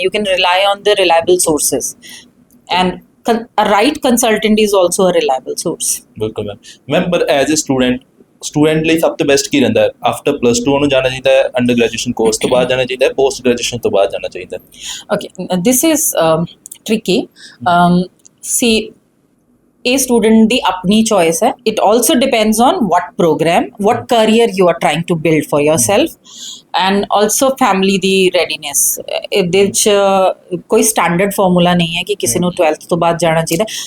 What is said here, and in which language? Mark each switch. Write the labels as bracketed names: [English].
[English] You can rely on the reliable sources and a right consultant is also a reliable source. [Punjabi] ਬਿਲਕੁਲ ma'am ਪਰ as a student ਲਈ ਸਭ ਤੋਂ best ਕੀ ਰਹਿੰਦਾ ਹੈ? ਆਫਟਰ +2 ਉਹਨੂੰ ਜਾਣਾ ਚਾਹੀਦਾ ਹੈ, ਅੰਡਰ ਗ੍ਰੈਜੂਏਸ਼ਨ ਕੋਰਸ ਤੋਂ ਬਾਅਦ ਜਾਣਾ ਚਾਹੀਦਾ ਹੈ, ਪੋਸਟ ਗ੍ਰੈਜੂਏਸ਼ਨ ਤੋਂ ਬਾਅਦ ਜਾਣਾ ਚਾਹੀਦਾ ਹੈ? [English] Okay, this is tricky. See, a student [Punjabi] ਦੀ ਆਪਣੀ [English] choice ਹੈ. It also depends on what program, what career you are trying to build for yourself, and also family ਦੀ readiness. [Punjabi] ਇਹਦੇ 'ਚ ਕੋਈ standard formula ਨਹੀਂ ਹੈ ਕਿ ਕਿਸੇ ਨੂੰ 12th ਤੋਂ ਬਾਅਦ ਜਾਣਾ ਚਾਹੀਦਾ।